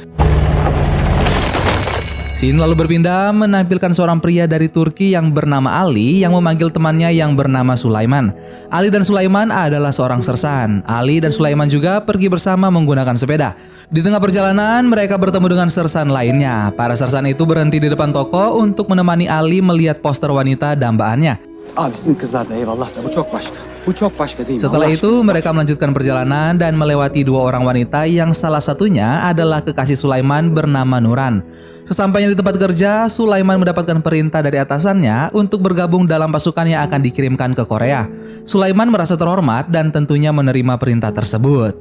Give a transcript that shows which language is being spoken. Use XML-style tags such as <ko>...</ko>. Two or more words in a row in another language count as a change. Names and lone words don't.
<id>Scene lalu berpindah menampilkan seorang pria dari Turki yang bernama Ali yang memanggil temannya yang bernama Sulaiman. Ali dan Sulaiman adalah seorang sersan. Ali dan Sulaiman juga pergi bersama menggunakan sepeda. Di tengah perjalanan mereka bertemu dengan sersan lainnya. Para sersan itu berhenti di depan toko untuk menemani Ali melihat poster wanita dambaannya.</id> <tr>Abi sizin kızlar da eyvallah da bu çok başka. Bu çok başka değil mi?</tr> <id>Setelah Allah itu</id> <tr>aşkına,</tr> <id>mereka melanjutkan perjalanan dan melewati dua orang wanita yang salah satunya adalah kekasih Sulaiman bernama Nuran. Sesampainya di tempat kerja, Sulaiman mendapatkan perintah dari atasannya untuk bergabung dalam pasukan yang akan dikirimkan ke Korea. Sulaiman merasa terhormat dan tentunya menerima perintah tersebut.</id>